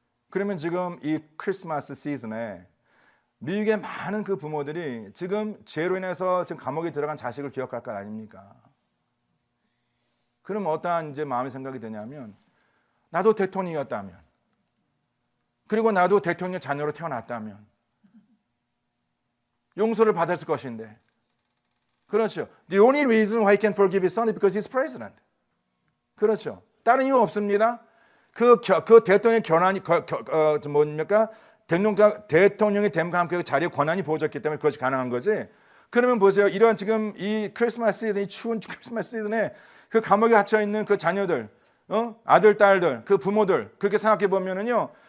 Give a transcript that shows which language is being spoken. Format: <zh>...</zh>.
<ko>그러면 지금 이 크리스마스 시즌에 미국의 많은 그 부모들이 지금 죄로 인해서 지금 감옥에 들어간 자식을 기억할 것 아닙니까? 그럼 어떠한 이제 마음의 생각이 드냐면 나도 대통령이었다면 그리고 나도 대통령 자녀로 태어났다면 용서를 받았을 것인데 그렇죠.</ko> <en>The only reason why he can forgive his son is because he's president.</en> <ko>그렇죠. 다른 이유 없습니다. 그 대통령의 권한이 뭡니까? 대통령이 됨과 함께 그 자리에 권한이 부어졌기 때문에 그것이 가능한 거지. 그러면 보세요. 이런 지금 이 크리스마스 시즌, 이 추운 크리스마스 시즌에 그 감옥에 갇혀 있는 그 자녀들, 아들, 딸들, 그 부모들 그렇게 생각해 보면은요.</ko>